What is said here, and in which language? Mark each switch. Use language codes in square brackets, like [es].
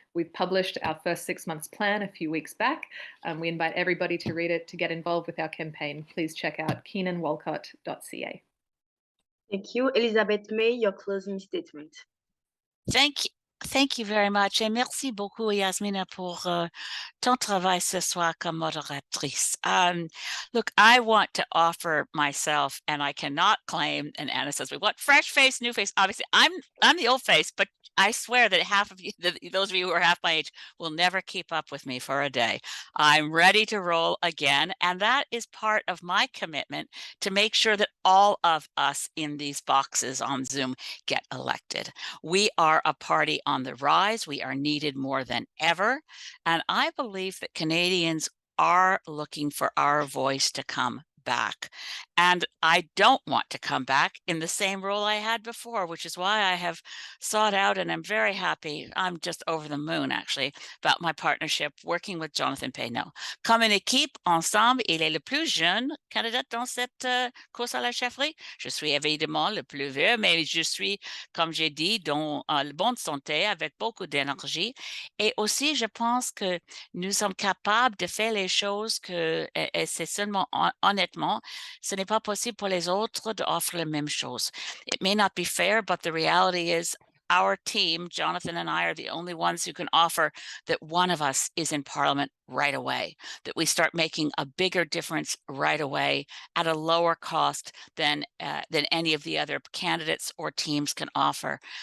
[en] We've published our first 6 months plan a few weeks back. We invite everybody to read it, to get involved with our campaign. Please check out keenanwalcott.ca. Thank you. Elizabeth May, your closing statement. Thank you very much. [fr] Et merci beaucoup, Yasmina, pour ton travail ce soir comme modératrice. [en] Look, I want to offer myself, and I cannot claim, and Anna says, we want fresh face, new face. Obviously, I'm the old face, but I swear that half of you, those of you who are half my age, will never keep up with me for a day. I'm ready to roll again. And that is part of my commitment to make sure that all of us in these boxes on Zoom get elected. We are a party on the rise. We are needed more than ever. And I believe that Canadians are looking for our voice to come back. And I don't want to come back in the same role I had before, which is why I have sought out, and I'm very happy, I'm just over the moon actually, about my partnership working with Jonathan Pedneault. [fr] Comme une équipe, ensemble, il est le plus jeune candidat dans cette course à la chefferie. Je suis évidemment le plus vieux, mais je suis, comme j'ai dit, dans le bonne santé, avec beaucoup d'énergie. Et aussi, je pense que nous sommes capables de faire les choses que, et c'est seulement honnêtement, ce n'est pas possible pour les autres d'offrir la même chose. [en] It may not be fair, but the reality is our team, Jonathan and I, are the only ones who can offer that one of us is in Parliament right away, that we start making a bigger difference right away at a lower cost than any of the other candidates or teams can offer.